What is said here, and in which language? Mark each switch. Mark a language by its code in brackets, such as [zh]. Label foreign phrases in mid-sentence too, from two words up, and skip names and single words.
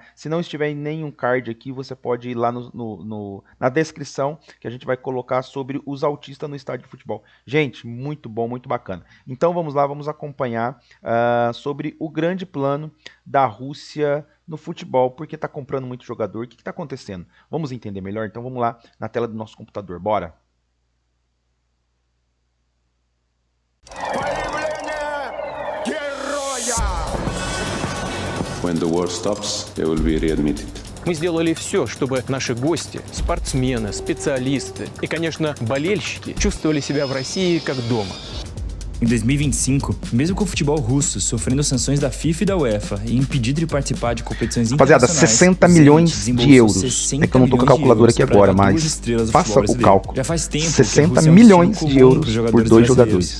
[pt] Se não estiver em nenhum card aqui, você pode ir lá na descrição, que a gente vai colocar sobre os autistas no estádio de futebol. Gente, muito bom, muito bacana. Então vamos lá, vamos acompanhar sobre o grande plano da Rússia no futebol, porque está comprando muito jogador. O que está acontecendo? Vamos entender melhor? Então vamos lá na tela do nosso computador, bora! [en] When the war stops, they will be readmitted. [ru] Мы сделали все, чтобы наши гости, спортсмены, специалисты и, конечно, болельщики чувствовали себя в России как дома. [pt] Em 2025, mesmo com o futebol russo sofrendo sanções da FIFA e da UEFA e impedido de participar de competições Rapaziada, internacionais, 60 milhões de euros. É que eu não tô com a calculadora aqui agora, mas faça o cálculo. Já faz tempo 60 milhões de euros por dois jogadores.